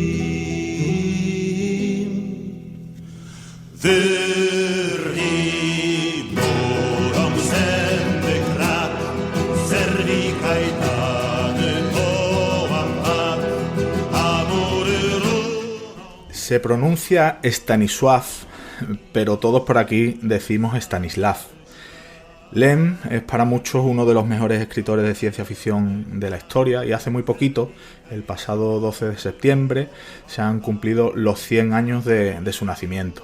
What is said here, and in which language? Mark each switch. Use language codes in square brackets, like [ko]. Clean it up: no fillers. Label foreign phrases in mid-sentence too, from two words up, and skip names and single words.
[pl] Wyrwij murom zęby krat, zerwij kajtany, połam pat, a mury runą. [es] Se pronuncia Stanisław, pero todos por aquí decimos Stanisław. Lem es para muchos uno de los mejores escritores de ciencia ficción de la historia y hace muy poquito, el pasado 12 de septiembre, se han cumplido los 100 años de su nacimiento.